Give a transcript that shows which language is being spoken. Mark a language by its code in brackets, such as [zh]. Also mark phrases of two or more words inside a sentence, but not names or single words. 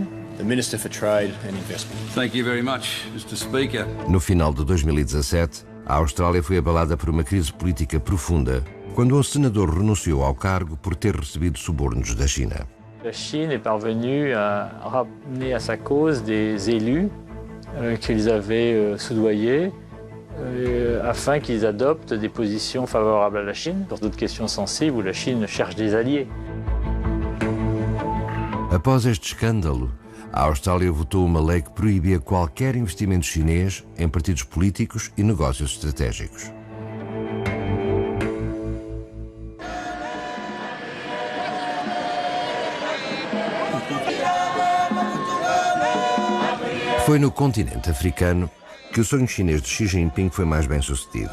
[en] The Minister for Trade and Investment. Thank you very much, Mr. Speaker. [pt] No final de 2017, a Austrália foi abalada por uma crise política profunda quando um senador renunciou ao cargo por ter recebido subornos da China. [fr] La Chine est parvenue à ramener à sa cause des élus qu'ils avaient soudoyés afin qu'ils adoptent des positions favorables à la Chine sur d'autres questions sensibles où la Chine cherche des alliés. [pt] Após este escândalo, a Austrália votou uma lei que proibia qualquer investimento chinês em partidos políticos e negócios estratégicos. Foi no continente africano que o sonho chinês de Xi Jinping foi mais bem sucedido.